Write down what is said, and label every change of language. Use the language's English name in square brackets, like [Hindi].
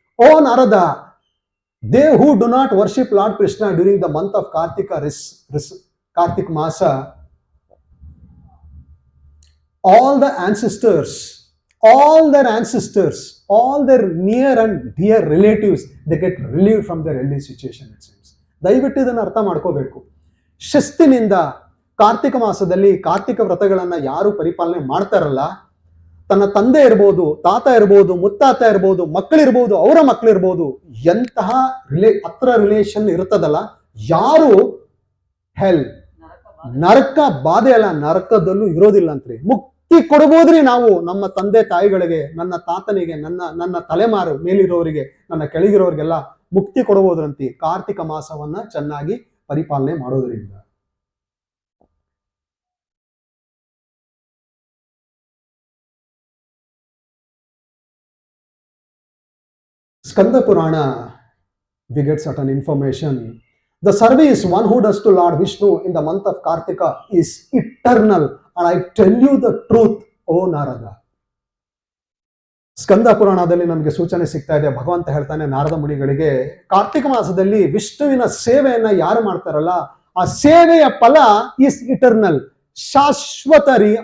[English] Oh Narada, they who do not worship Lord Krishna during the month of Kartika, Kartik Masa, all their ancestors, all their near and dear relatives, they get relieved from their hilly situation, it seems. [Kannada] ದಯವಿಟ್ಟು ಇದನ್ನು ಅರ್ಥ ಮಾಡ್ಕೋಬೇಕು. ಶಿಸ್ತಿನಿಂದ ಕಾರ್ತಿಕ ಮಾಸದಲ್ಲಿ ಕಾರ್ತಿಕ ವ್ರತಗಳನ್ನ ಯಾರು ಪರಿಪಾಲನೆ ಮಾಡ್ತಾರಲ್ಲ, ತನ್ನ ತಂದೆ ಇರ್ಬೋದು, ತಾತ ಇರ್ಬೋದು, ಮುತ್ತಾತ ಇರ್ಬೋದು, ಮಕ್ಕಳಿರ್ಬೋದು, ಅವರ ಮಕ್ಕಳಿರ್ಬೋದು, ಎಂತಹ ಹತ್ರ ರಿಲೇಷನ್ ಇರ್ತದಲ್ಲ, ಯಾರು ನರಕ ಬಾಧೆ ಅಲ್ಲ, ನರಕದಲ್ಲೂ ಇರೋದಿಲ್ಲ ಅಂತ್ರಿ. ಮುಕ್ತಿ ಕೊಡಬಹುದ್ರಿ ನಾವು ನಮ್ಮ ತಂದೆ ತಾಯಿಗಳಿಗೆ, ನನ್ನ ತಾತನಿಗೆ, ನನ್ನ ತಲೆಮಾರು ಮೇಲಿರೋರಿಗೆ, ನನ್ನ ಕೆಳಗಿರೋರಿಗೆಲ್ಲ ಮುಕ್ತಿ ಕೊಡಬಹುದ್ರಂತಿ ಕಾರ್ತಿಕ ಮಾಸವನ್ನ ಚೆನ್ನಾಗಿ ಪರಿಪಾಲನೆ ಮಾಡೋದ್ರಿಂದ. [English] Skanda Purana, we get certain information. The service one who does to Lord Vishnu in the month of Kartika is eternal. And I tell you the truth, O Narada. [Kannada] ಸ್ಕಂದ ಪುರಾಣದಲ್ಲಿ ನಮಗೆ ಸೂಚನೆ ಸಿಗ್ತಾ ಇದೆ. ಭಗವಂತ ಹೇಳ್ತಾನೆ ನಾರದ ಮುನಿಗಳಿಗೆ, ಕಾರ್ತಿಕ ಮಾಸದಲ್ಲಿ ವಿಷ್ಣುವಿನ ಸೇವೆಯನ್ನ ಯಾರು ಮಾಡ್ತಾರಲ್ಲ, ಆ ಸೇವೆಯ ಫಲ [English] is eternal, [Kannada] ಶಾಶ್ವತ ರೀ.